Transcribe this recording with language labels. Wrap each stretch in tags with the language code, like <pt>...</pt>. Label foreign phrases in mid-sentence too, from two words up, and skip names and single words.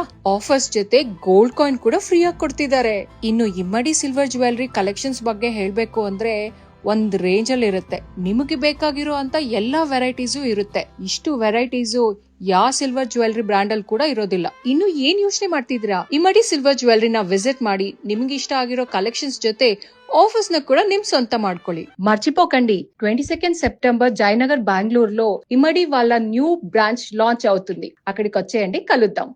<kn>ಆಫರ್ಸ್ ಜೊತೆ ಗೋಲ್ಡ್ ಕಾಯಿನ್ ಕೂಡ ಫ್ರೀ ಆಗಿ ಕೊಡ್ತಿದ್ದಾರೆ. ಇನ್ನು ಇಮ್ಮಡಿ ಸಿಲ್ವರ್ ಜ್ಯುವೆಲರಿ ಕಲೆಕ್ಷನ್ಸ್ ಬಗ್ಗೆ ಹೇಳ್ಬೇಕು ಅಂದ್ರೆ ಒಂದ್ ರೇಂಜ್ ಅಲ್ಲಿ ಇರುತ್ತೆ. ನಿಮಗೆ ಬೇಕಾಗಿರೋ ಅಂತ ಎಲ್ಲಾ ವೆರೈಟೀಸು ಇರುತ್ತೆ. ಇಷ್ಟು ವೆರೈಟೀಸು ಯಾವ ಸಿಲ್ವರ್ ಜ್ಯುವೆಲರಿ ಬ್ರಾಂಡ್ ಅಲ್ಲಿ ಕೂಡ ಇರೋದಿಲ್ಲ. ಇನ್ನು ಏನ್ ಯೋಚನೆ ಮಾಡ್ತಿದ್ದೀರಾ? ಇಮ್ಮಡಿ ಸಿಲ್ವರ್ ಜ್ಯುವೆಲರಿನ ವಿಸಿಟ್ ಮಾಡಿ ನಿಮ್ಗೆ ಇಷ್ಟ ಆಗಿರೋ ಕಲೆಕ್ಷನ್ಸ್ ಜೊತೆ ಆಫರ್ಸ್ ನ್ನು ಕೂಡ ನಿಮ್ ಸ್ವಂತ ಮಾಡ್ಕೊಳ್ಳಿ.</kn> <te>మర్చిపోకండి 22 సెప్టెంబర్ జయనగర్ బెంగళూరులో ఇమ్మడి వాళ్ళ న్యూ బ్రాంచ్ లాంచ్ అవుతుంది. అక్కడికి వచ్చేయండి, కలుద్దాం.</te>